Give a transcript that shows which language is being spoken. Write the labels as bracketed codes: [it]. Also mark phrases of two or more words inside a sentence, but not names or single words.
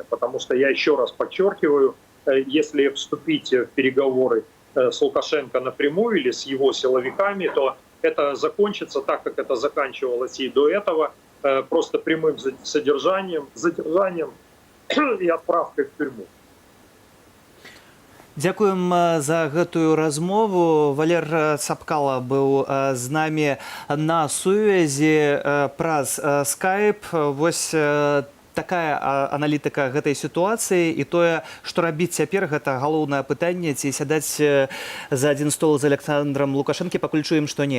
[ru] Потому что, я еще раз подчеркиваю, если вступить в переговоры с Лукашенко напрямую или с его силовиками, то это закончится так, как это заканчивалось и до этого, просто прямым задержанием и отправкой в тюрьму. [be] Дзякуем за гэтую размову. Валер Цапкала быў з намі на сувязі праз Skype. Вось такая аналітыка гэтай сітуацыі і тое, што рабіць цяпер, гэта галоўнае пытанне, ці сядаць за адзін стол з Александром Лукашэнкі, пакуль чуем, што не.